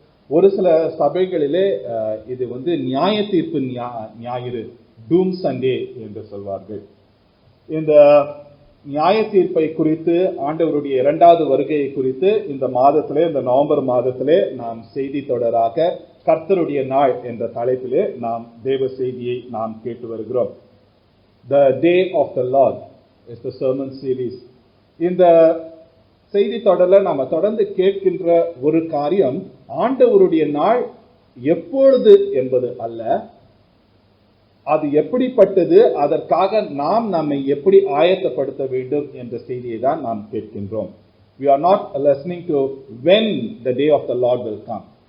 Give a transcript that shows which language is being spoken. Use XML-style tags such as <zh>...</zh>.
<ta>ஒரு சில சபைகளிலே இது நியாய தீர்ப்பு ஞாயிறு</ta> <en>doom Sunday</en> <ta>என்று சொல்வார்கள். இந்த நியாய தீர்ப்பை குறித்து, ஆண்டவருடைய இரண்டாவது வருகையை குறித்து இந்த மாதத்திலே, இந்த நவம்பர் மாதத்திலே நாம் செய்தி தொடராக கர்த்தருடைய நாள் என்ற தலைப்பிலே நாம் தேவ செய்தியை நாம் கேட்டு வருகிறோம்.</ta> <en>The Day of the Lord is the sermon series.</en> <ta>இந்த செய்தி தொடர்ல நாம தொடர்ந்து கேட்கின்ற ஒரு காரியம், ஆண்டவருடைய நாள் எப்பொழுது என்பது அல்ல, அது எப்படிப்பட்டது, அதற்காக நாம் நம்மை எப்படி ஆயத்தப்படுத்த வேண்டும் என்ற செய்தியை தான் நாம் கேட்கின்றோம்.</ta> <en>We are not listening to when the day of the Lord will come.</en>